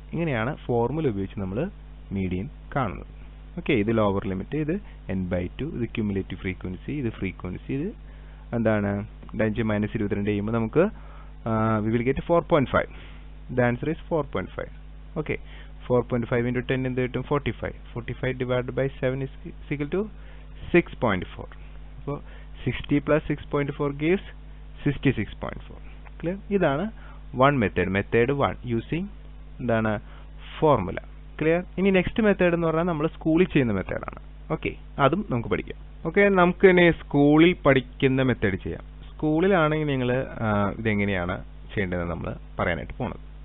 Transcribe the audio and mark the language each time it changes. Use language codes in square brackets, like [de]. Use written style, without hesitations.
[ml] ഇങ്ങനെയാണ് ഫോർമുല ഉപയോഗിച്ച് നമ്മൾ മീഡിയം കാണുന്നത്. ഓക്കെ. ഇത് ലോവർ ലിമിറ്റ്, ഇത് n/2, ഇത് ക്യുമുലേറ്റീവ് ഫ്രീക്വൻസി, ഇത് ഫ്രീക്വൻസി, ഇത് എന്താണ്? 5 മൈനസ് 22 ചെയ്യുമ്പോൾ നമുക്ക് [en] we will get 4.5. The answer is 4.5. Okay. 4.5 into 10 [ml] എന്ത് കിട്ടും? [en] 45. 45 divided by 7 is equal to 6.4. അപ്പോൾ 60 plus 6.4 gives 66.4. Clear? [ml] ഇതാണ് [en] one method. Method 1 using [ml] എന്താണ് [en] Formula. Clear? [ml] ഇനി നെക്സ്റ്റ് മെത്തേഡ് എന്ന് പറഞ്ഞാൽ നമ്മൾ സ്കൂളിൽ ചെയ്യുന്ന മെത്തേഡാണ്. ഓക്കെ, അതും നമുക്ക് പഠിക്കാം. ഓക്കെ, നമുക്ക് ഇനി സ്കൂളിൽ പഠിക്കുന്ന മെത്തേഡ് ചെയ്യാം. സ്കൂളിലാണെങ്കിൽ നിങ്ങൾ ഇതെങ്ങനെയാണ് ചെയ്യേണ്ടതെന്ന് നമ്മൾ പറയാനായിട്ട് പോണത്.